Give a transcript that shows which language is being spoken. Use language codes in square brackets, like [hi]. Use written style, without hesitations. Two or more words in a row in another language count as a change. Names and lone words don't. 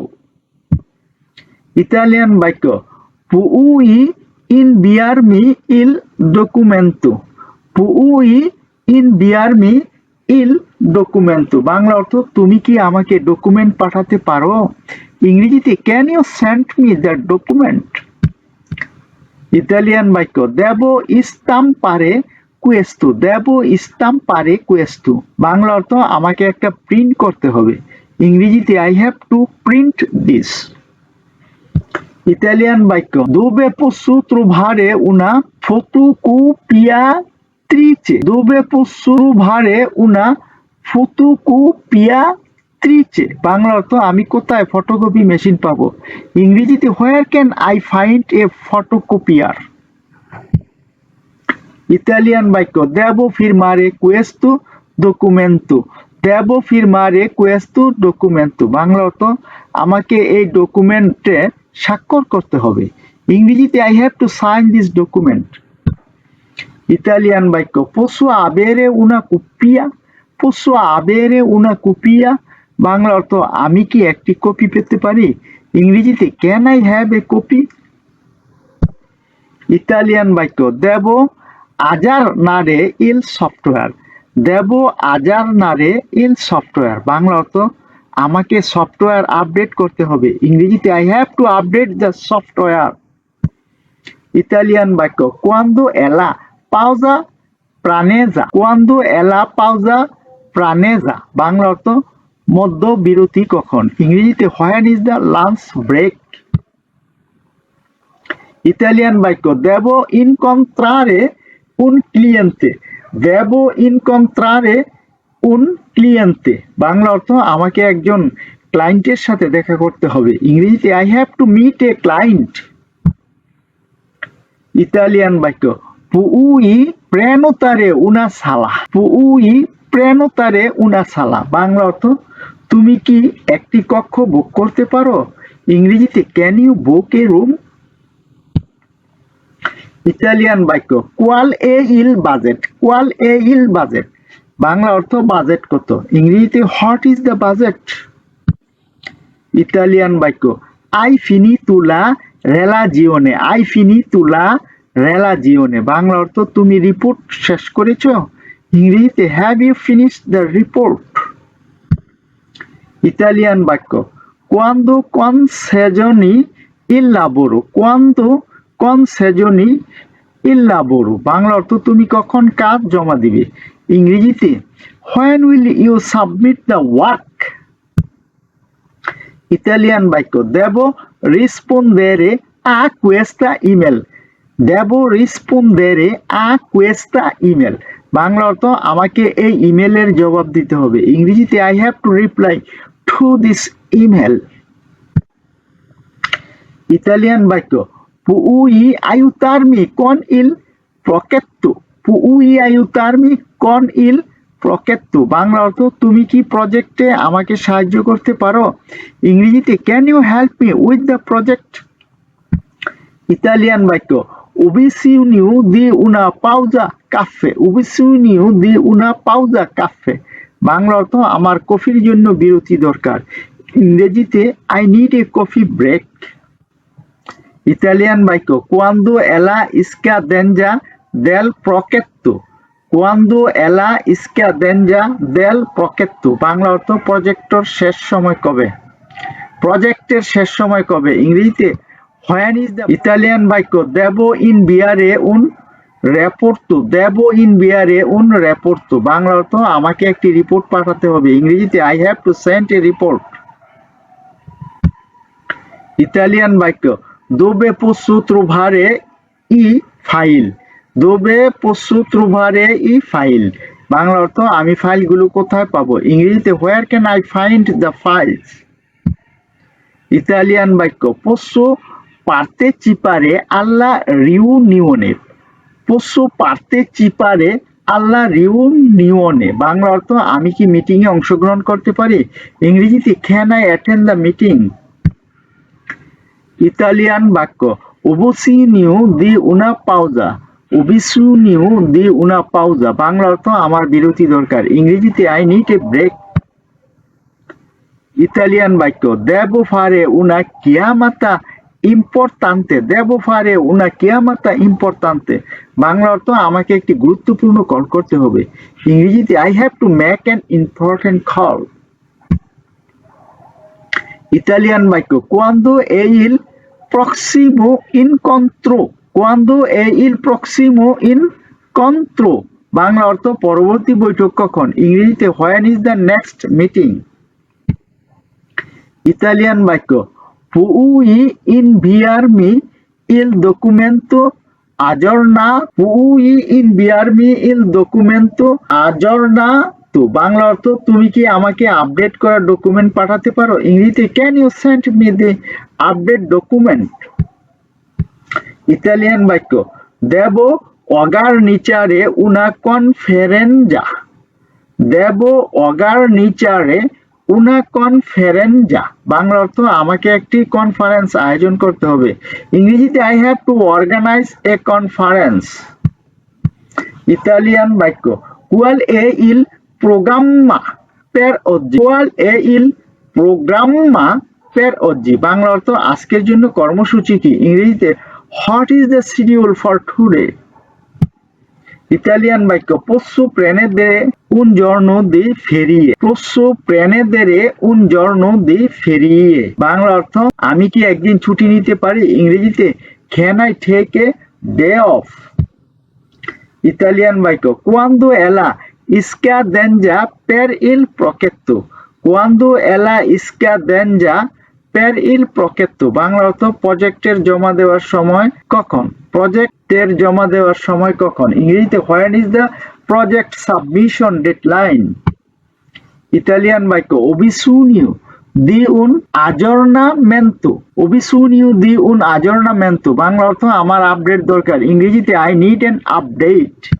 [bn] ইতালিয়ান বাক্য [it] puoi inviarmi il documento. puoi inviarmi il documento. [bn] বাংলা অর্থ তুমি কি আমাকে ডকুমেন্ট পাঠাতে পারো। [en] ইংরেজিতে can you send me the document. [bn] ইতালিয়ান বাক্য [it] devo stampare questo. devo stampare questo. [bn] বাংলা অর্থ আমাকে একটা প্রিন্ট করতে হবে। [en] ইংরেজিতে I have to print this. [bn] ইতালিয়ান বাক্য [en] dove posso trovare una fotocopia trice. [it] Dove posso rubare una fotocopiatrice? [bn] বাংলা অর্থ আমি কোথায় ফটোকপি মেশিন পাবো? ইংরেজিতে [en] where can I find a photocopier? [bn] ইতালিয়ান বাক্য [it] devo firmare questo documento. devo firmare questo documento. [bn] বাংলা অর্থ আমাকে এই ডকুমেন্টে স্বাক্ষর করতে হবে। [en] ইংরেজিতে I have to sign this document. [bn] ইতালিয়ান বাক্য [it] posso avere una copia? posso avere una copia? [bn] বাংলা অর্থ আমি কি একটি কপি পেতে পারি? [en] ইংরেজিতে can I have a copy? [bn] ইতালিয়ান বাক্য [it] devo aggiornare il software. devo aggiornare il software. [bn] বাংলা অর্থ আমাকে সফটওয়্যার আপডেট করতে হবে। [en] ইংরেজিতে I have to update the software. [bn] ইতালিয়ান বাক্য [it] quando è la pausa pranza. quando è la pausa pranza. [bn] বাংলা অর্থ মধ্য বিরতি কখন? ইংরেজিতে [en] when is the lunch break? [bn] ইতালিয়ান বাক্য [it] devo incontrare un cliente. devo incontrare un cliente. [bn] বাংলা অর্থ আমাকে একজন ক্লায়েন্টের সাথে দেখা করতে হবে। [en] ইংরেজিতে I have to meet a client. [bn] ইতালিয়ান বাক্য [it] puoi prenotare una sala. puoi prenotare una sala. [bn] বাংলা অর্থ তুমি কি একটি কক্ষ বুক করতে পারো? [en] ইংরেজিতে can you book a room? [bn] ইতালিয়ান বাক্য [it] qual è il budget. qual è il budget. [bn] বাংলা অর্থ বাজেট কত? [en] ইংরেজিতে what is the budget? [bn] ইতালিয়ান বাক্য [it] hai finito la relazione. hai finito la relazione. [bn] বাংলা অর্থ তুমি রিপোর্ট শেষ করেছো? ইংরেজিতে [en] have you finished the report? [bn] ইতালিয়ান বাক্য [it] quando concessioni il lavoro. quando concessioni il lavoro. [bn] বাংলা অর্থ তুমি কখন কাজ জমা দিবে? ইংরেজিতে [en] when will you submit the work? [bn] ইতালিয়ান বাক্য [it] devo rispondere a questa email. devo rispondere a questa email. [bn] বাংলা অর্থ আমাকে এই ইমেলের জবাব দিতে হবে। [en] ইংরেজিতে I have to reply to this email. [bn] ইতালিয়ান বাক্য [it] puoi aiutarmi con il progetto. puoi aiutarmi con il progetto. [bn] বাংলা অর্থ তুমি কি প্রজেক্টে আমাকে সাহায্য করতে পারো? [en] ইংরেজিতে can you help me with the project? [bn] ইতালিয়ান বাক্য [it] ho bisogno di una pausa caffè. ho bisogno di una pausa caffè. [bn] বাংলা অর্থ আমার কফির জন্য বিরতি দরকার। [en] ইংরেজিতে I need a coffee break. [bn] ইতালিয়ান বাক্য [it] quando è la scadenza del progetto. quando è la scadenza del progetto. [bn] বাংলা অর্থ প্রজেক্টর শেষ সময় কবে? প্রজেক্টের শেষ সময় কবে? [en] ইংরেজিতে when is the? [bn] ইতালিয়ান বাক্য [it] devo inviare un rapporto. devo inviare un rapporto. [bn] বাংলা অর্থ আমাকে একটি রিপোর্ট পাঠাতে হবে। [en] ইংরেজিতে I have to send a report. [bn] ইতালিয়ান বাক্য [it] dove posso trovare i file. dove posso trovare i file. [bn] বাংলা অর্থ আমি ফাইলগুলো কোথায় পাবো? ইংরেজিতে [en] where can I find the files? [bn] ইতালিয়ান বাক্য [it] posso partecipare alla riunione. posso partecipare alla riunione. [bn] বাংলা অর্থ আমি কি মিটিং এ অংশগ্রহণ করতে পারি? [en] ইংরেজিতে can I attend the meeting? [bn] ইতালিয়ান বাক্য [it] ho bisogno di una pausa. ho bisogno di una pausa. [bn] বাংলা অর্থ আমার বিরতি দরকার। [en] ইংরেজিতে I need a break. [bn] ইতালিয়ান বাক্য [it] devo fare una chiamata importante. devo fare una chiamata importante. [bn] বাংলা অর্থ আমাকে একটি গুরুত্বপূর্ণ কল করতে হবে। [en] ইংরেজিতে I have to make an important call. [bn] ইতালিয়ান বাক্য [it] quando è il prossimo incontro. quando è il prossimo incontro. [bn] বাংলা অর্থ পরবর্তী বৈঠক কখন? ইংরেজিতে [en] when is the next meeting? [bn] ইতালিয়ান বাক্য [it] puoi inviarmi il documento aggiornato inviarmi il documento aggiornato [bn] বাংলা অর্থ তুমি কি আমাকে আপডেট করা ডকুমেন্ট পাঠাতে পারো ইংরেজিতে [en] can you send me the update document [bn] ইতালিয়ান বাক্য [it] devo organizzare una conferenza devo organizzare una conferenza [bn] বাংলা অর্থ আমাকে একটি কনফারেন্স আয়োজন করতে হবে ইংরেজিতে [en] I have to organize a conference [bn] ইতালিয়ান বাক্য [it] qual è il programma per oggi qual è il programma per oggi [bn] বাংলা অর্থ আজকের জন্য কর্মসূচি কি ইংরেজিতে [en] what is the schedule for today [bn] ইতালিয়ান বাক্য [it] posso prendere un giorno di ferie posso prendere un giorno di ferie [bn] বাংলা অর্থ আমি কি একদিন ছুটি নিতে পারি ইংরেজিতে [en] can I take a day off [bn] ইতালিয়ান বাক্য [it] quando ella scadenza per il progetto quando ella scadenza per il progetto [bn] বাংলা অর্থ প্রজেক্টের জমা দেওয়ার সময় কখন প্রজেক্টের জমা দেওয়ার সময় কখন ইংরেজিতে [en] when is the project submission deadline [bn] ইতালিয়ান বাক্য [it] ho bisogno di un aggiornamento ho bisogno di un aggiornamento [bn] বাংলা অর্থ আমার আপডেট দরকার ইংরেজিতে [en] I need an update